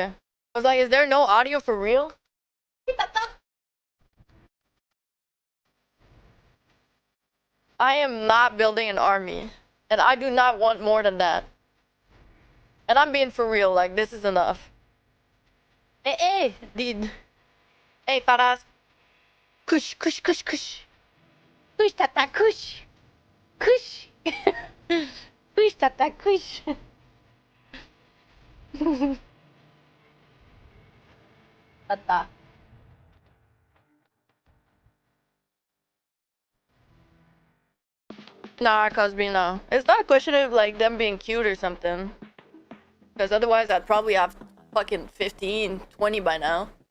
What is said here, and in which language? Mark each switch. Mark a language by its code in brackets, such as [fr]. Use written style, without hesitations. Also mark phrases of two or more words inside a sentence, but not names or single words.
[en] I was like, is there no audio for real? I am not building an army. And I do not want more than that. And I'm being for real, like, this is enough. Hey, dude. Hey, fat ass. Kush, kush, kush, kush. Kush, tata, kush. Kush. Kush, tata, kush. Tata. Nah, Cosby, no. It's not a question of like them being cute or something. Because otherwise I'd probably have fucking 15, 20 by now.